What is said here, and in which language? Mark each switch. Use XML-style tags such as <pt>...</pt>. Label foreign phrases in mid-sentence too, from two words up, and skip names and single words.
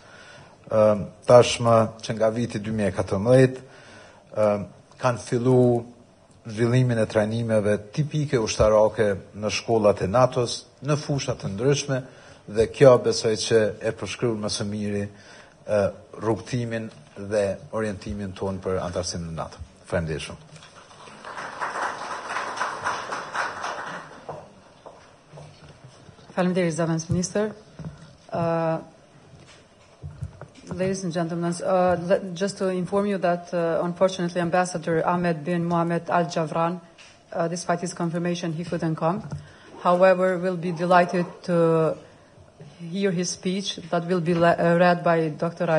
<sq>tashmë që nga viti 2014 kanë filluar zhvillimin e trajnimeve tipike ushtarake në shkollat e NATO-s, në fusha të ndryshme, dhe kjo besoj që e përshkruan më së miri rrugtimin dhe orientimin tonë për antarësimin në NATO. Faleminderit shumë. Faleminderit, Zëvendës Minister.</sq> <en>Ladies and gentlemen, just to inform you that unfortunately Ambassador Ahmed bin Mohamed Al Javran, despite his confirmation, he couldn't come. However, we'll be delighted to hear his speech that will be read by Dr.</en>